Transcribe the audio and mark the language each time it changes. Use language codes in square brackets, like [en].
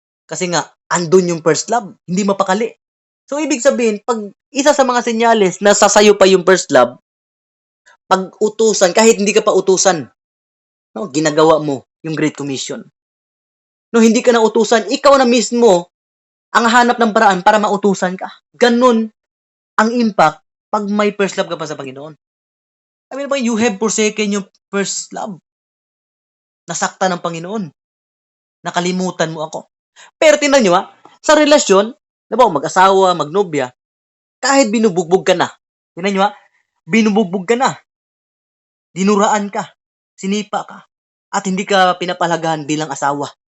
[tl] Kasi nga, andun yung first love, hindi mapakali. So, ibig sabihin, pag isa sa mga senyales na sasayo pa yung first love, pag utusan, kahit hindi ka pa utusan, no, ginagawa mo yung Great Commission. No, hindi ka na utusan, ikaw na mismo ang hanap ng paraan para mautusan ka. Ganun ang impact pag may first love ka pa sa Panginoon. [en] I mean, you have forsaken yung first love. [tl] Nasaktan ng Panginoon. Nakalimutan mo ako. Pero tingnan nyo sa relasyon, Diba, mag-asawa, magnobya, kahit binubugbog ka na, tingnan nyo ha, binubugbog ka na, dinuraan ka, sinipa ka, at hindi ka pinapalagahan bilang asawa.